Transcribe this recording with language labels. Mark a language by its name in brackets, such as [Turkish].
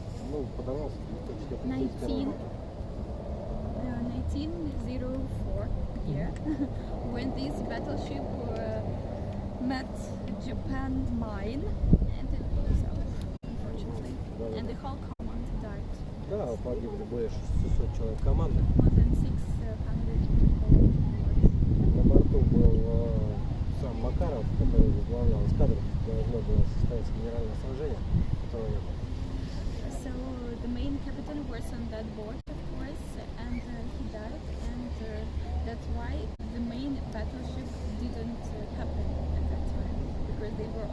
[Russian] Ну, подорвался в 1904 [English] 1904 year when this battleship met Japan mine and it blew up, unfortunately, and the whole command died. [Russian] Да, погибли более 600 человек команды. [English] More than 600 people. [Russian] На борту был сам Макаров, который возглавлял эскадру. Должно было состояться генеральное сражение, которого не было. [English] So the main captain was on that boat, of course, and he died, and that's why the main battleship didn't happen at that time, because they